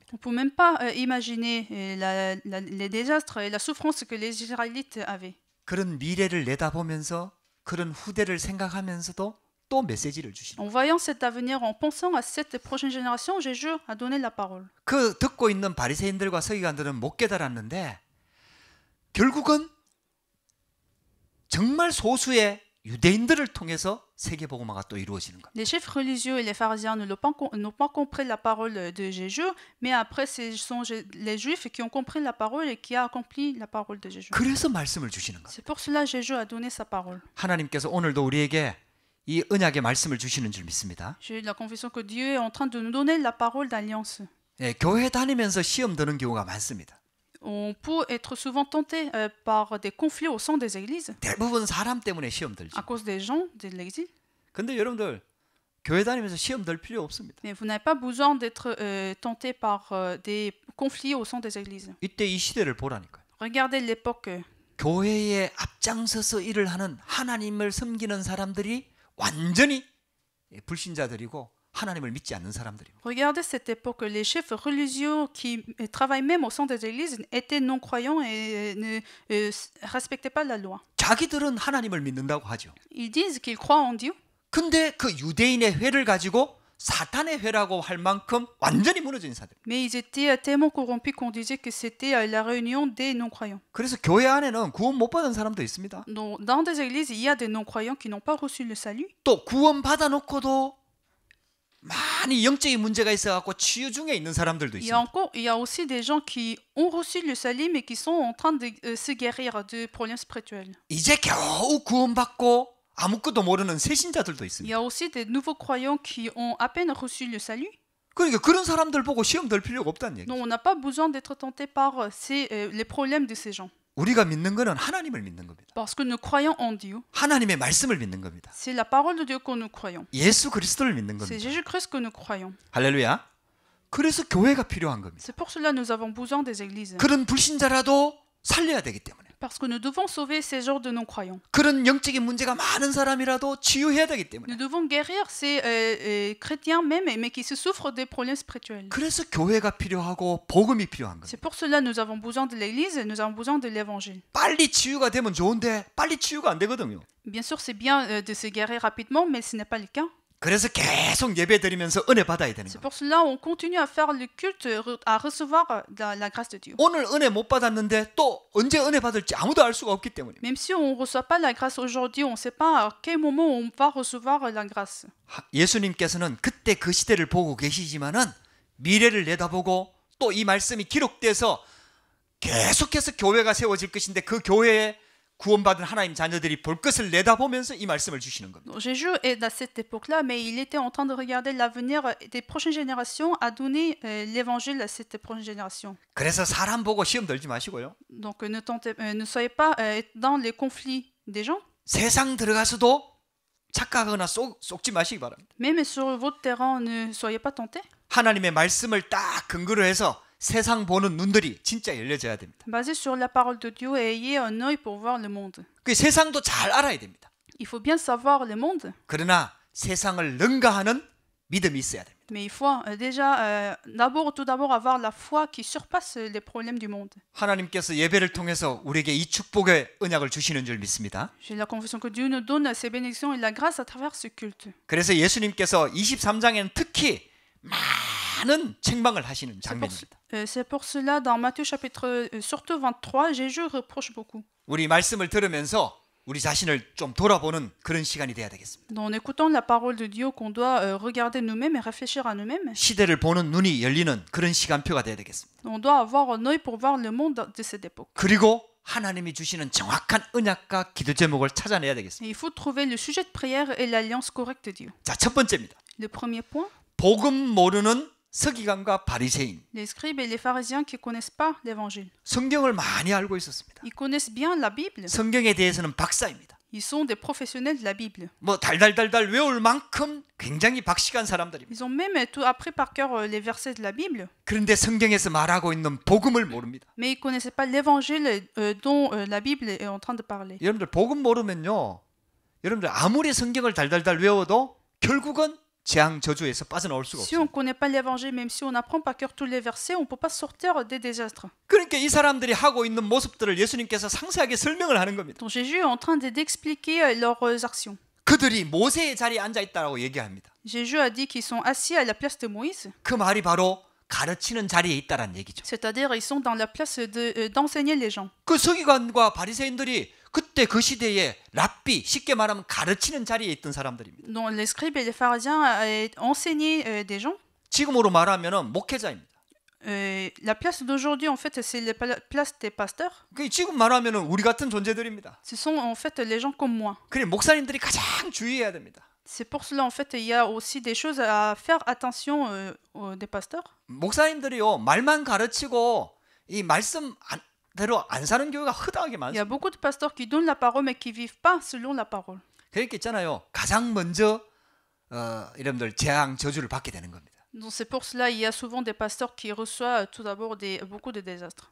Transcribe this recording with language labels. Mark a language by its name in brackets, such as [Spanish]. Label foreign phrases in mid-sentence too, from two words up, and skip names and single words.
[French] On ne peut même pas imaginer les désastres et la souffrance que les Israélites avaient. [Korean] 그런 미래를 내다보면서 그런 후대를 생각하면서도 또 메시지를 주시는 [French] En voyant cet avenir, en pensant à cette prochaine génération, Jésus a donné la parole. [Korean] 그 듣고 있는 바리새인들과 서기관들은 못 깨달았는데 결국은 정말 소수의 유대인들을 통해서 세계복음화가 또 이루어지는 겁니다. [French] Les chefs religieux et les pharisiens n'ont pas compris la parole de Jésus, mais après ce sont les juifs qui ont compris la parole et qui ont accompli la parole de Jésus. [Korean] 그래서 말씀을 주시는 겁니다. [French] C'est pour cela que Jésus a donné sa parole. [Korean] 하나님께서 오늘도 우리에게 이 언약의 말씀을 주시는 줄 믿습니다. [French] J'ai la conviction que Dieu est en train de nous donner la parole d'alliance. [Korean] 네, 교회 다니면서 시험 드는 경우가 많습니다. [French] On peut être souvent tenté par des conflits au sein des églises [Korean] 대부분 사람 때문에 시험 들죠. [French] à cause des gens de l'exil. [Korean] 근데 여러분들 교회 다니면서 시험 들 필요 없습니다. [French] Mais vous n'avez pas besoin d'être tenté par des conflits au sein des églises. [Korean] 이때 이 시대를 보라니까요. [French] Regardez l'époque. [Korean] 교회에 앞장서서 일을 하는 하나님을 섬기는 사람들이 완전히 불신자들이고 하나님을 믿지 않는 사람들입니다. [French] Regardez cette époque. Les chefs religieux qui travaillent même au sein des églises étaient non-croyants et ne respectaient pas la loi. [Korean] 자기들은 하나님을 믿는다고 하죠. [French] Ils disent qu'ils croient en Dieu. [Korean] 근데 그 유대인의 회를 가지고 사탄의 회라고 할 만큼 완전히 무너진 사람. [French] Mais ils étaient tellement corrompus qu'on disait que c'était la réunion des non-croyants. [Korean] 그래서 교회 안에는 구원 못 받은 사람도 있습니다. [French] Dans des églises, il y a des non-croyants qui n'ont pas reçu le salut. [Korean] 또 구원 받아놓고도 많이 영적인 문제가 있어갖고 치유 중에 있는 사람들도 있습니다. [French] Il y a aussi des gens qui ont reçu le salut mais qui sont en train de se guérir de problèmes spirituels. [Korean] 이제 겨우 구원받고 아무것도 모르는 새신자들도 [French] Il [Korean] 있습니다. [French] y a aussi des nouveaux croyants qui ont à peine reçu le salut. [Korean] 그러니까 그런 사람들 보고 시험 들 필요가 없다는 얘기죠. [French] Donc on n'a pas besoin d'être tenté par les problèmes de ces gens. [Korean] 우리가 믿는 거는 하나님을 믿는 겁니다. [French] Parce que nous croyons en Dieu. [Korean] 하나님의 말씀을 믿는 겁니다. [French] C'est la parole de Dieu que nous croyons. [Korean] 예수 그리스도를 믿는 [French] C'est [Korean] 겁니다. [French] Jésus-Christ que nous croyons. [Korean] 할렐루야. 그래서 교회가 필요한 겁니다. [French] C'est pour cela que nous avons besoin des églises. [Korean] 그런 불신자라도 살려야 되기 때문에. [French] Parce que nous devons sauver ces genres de non-croyants. [Korean] 그런 영적인 문제가 많은 사람이라도 치유해야 되기 때문에. [French] Nous devons guérir ces chrétiens même, mais qui se souffrent des problèmes spirituels. [Korean] 그래서 교회가 필요하고 복음이 필요한 겁니다. [French] C'est pour cela que nous avons besoin de l'église et nous avons besoin de l'évangile. [Korean] 빨리 치유가 되면 좋은데 빨리 치유가 안 되거든요. [French] Bien sûr, c'est bien de se guérir rapidement, mais ce n'est pas le cas. [Korean] 그래서 계속 예배 드리면서 은혜 받아야 되는 [French] C'est [Korean] 거예요. [French] pour cela qu'on continue à faire le culte, à recevoir la grâce de Dieu. [Korean] 오늘 은혜 못 받았는데 또 언제 은혜 받을지 아무도 알 수가 없기 때문에. [French] Même si on ne reçoit pas la grâce aujourd'hui, on ne sait pas à quel moment on va recevoir la grâce. [Korean] 예수님께서는 그때 그 시대를 보고 계시지만은 미래를 내다보고 또 이 말씀이 기록돼서 계속해서 교회가 세워질 것인데 그 교회에 구원받은 하나님 자녀들이 볼 것을 내다보면서 이 말씀을 주시는 겁니다. [French] Jésus est à cette époque-là, mais il était en train de regarder l'avenir des prochaines générations, à donner l'évangile à cette prochaine génération. [Korean] 그래서 사람 보고 시험 들지 마시고요. [French] Donc ne soyez pas dans les conflits des gens. [Korean] 세상 들어가서도 착각하거나 속지 마시기 바랍니다. [French] Même sur votre terrain, ne soyez pas tentés. [Korean] 하나님의 말씀을 딱 근거로 해서 세상 보는 눈들이 진짜 열려져야 됩니다. [French] Basez sur la parole de Dieu et ayez un œil pour voir le monde. [Korean] 그 세상도 잘 알아야 됩니다. [French] Il faut bien savoir le monde, [Korean] 그러나 세상을 능가하는 믿음이 있어야 됩니다. [French] mais il faut déjà tout d'abord avoir la foi qui surpasse les problèmes du monde. [Korean] 하나님께서 예배를 통해서 우리에게 이 축복의 언약을 주시는 줄 믿습니다. [French] J'ai la conviction que Dieu nous donne ses bénédictions et la grâce à travers ce culte. [Korean] 그래서 예수님께서 23장에는 특히 많은 책망을 하시는 장면입니다. [French] C'est pour cela, dans Matthieu chapitre surtout 23, Jésus reproche beaucoup. [Korean] 우리 말씀을 들으면서 우리 자신을 좀 돌아보는 그런 시간이 돼야 되겠습니다. [French] En écoutant la parole de Dieu, qu'on doit regarder nous-mêmes et réfléchir à nous-mêmes. [Korean] 시대를 보는 눈이 열리는 그런 시간표가 돼야 되겠습니다. [French] On doit avoir un œil pour voir le monde de cette époque. [Korean] 그리고 하나님이 주시는 정확한 언약과 기도 제목을 찾아내야 되겠습니다. [French] Et il faut trouver le sujet de prière et l'alliance correcte de Dieu. [Korean] 자, 첫 번째입니다. [French] Le premier point, [Korean] 복음 모르는 서기관과 바리새인. [French] les scribes et les pharisiens qui ne connaissent pas l'évangile. [Korean] 성경을 많이 알고 있었습니다. [French] Ils connaissent bien la Bible. [Korean] 성경에 대해서는 박사입니다. [French] Ils sont des professionnels de la Bible. [Korean] 뭐 달달달달 외울 만큼 굉장히 박식한 사람들입니다. [French] Ils ont même tout appris par cœur les versets de la Bible. [Korean] 그런데 성경에서 말하고 있는 복음을 모릅니다. [French] Mais ils ne connaissaient pas l'évangile dont la Bible est en train de parler. [Korean] 여러분들 복음 모르면요, 여러분들 아무리 성경을 달달달 외워도 결국은 재앙 저주에서 빠져나올 수가 [French] Si on [Korean] 없어요. [French] ne connaît pas l'évangile, même si on apprend par cœur tous les versets, on ne peut pas sortir des désastres. [Korean] 그러니까 이 사람들이 하고 있는 모습들을 예수님께서 상세하게 설명을 하는 겁니다. [French] Donc Jésus est en train d'expliquer leurs actions. [Korean] 그들이 모세의 자리에 앉아 있다라고 얘기합니다. [French] Jésus a dit qu'ils sont assis à la place de Moïse, [Korean] 그 말이 바로 가르치는 자리에 있다라는 얘기죠. [French] c'est-à-dire ils sont dans la place d'enseigner les gens. [Korean] 그 서기관과 바리새인들이 그때 그 시대에 랍비, 쉽게 말하면 가르치는 자리에 있던 사람들입니다. [French] Donc les scribes et les pharisiens enseignaient des gens. [Korean] 지금으로 말하면은 목회자입니다. [French] La place d'aujourd'hui, en fait, c'est la place des pasteurs. [Korean] 그 지금 말하면은 우리 같은 존재들입니다. [French] Ce sont en fait les gens comme moi. [Korean] 그래 목사님들이 가장 주의해야 됩니다. [French] C'est pour cela, en fait, il y a aussi des choses à faire attention des pasteurs. [Korean] 목사님들이요 말만 가르치고 이 말씀대로 안 사는 교회가 허다하게 [French] Il y a [Korean] 많습니다. [French] beaucoup de pasteurs qui donnent la parole mais qui vivent pas selon la parole. [Korean] 그러니까 있잖아요. 가장 먼저 여러분들 재앙 저주를 받게 되는 겁니다. [French] Donc c'est pour cela il y a souvent des pasteurs qui reçoivent tout d'abord beaucoup de désastres.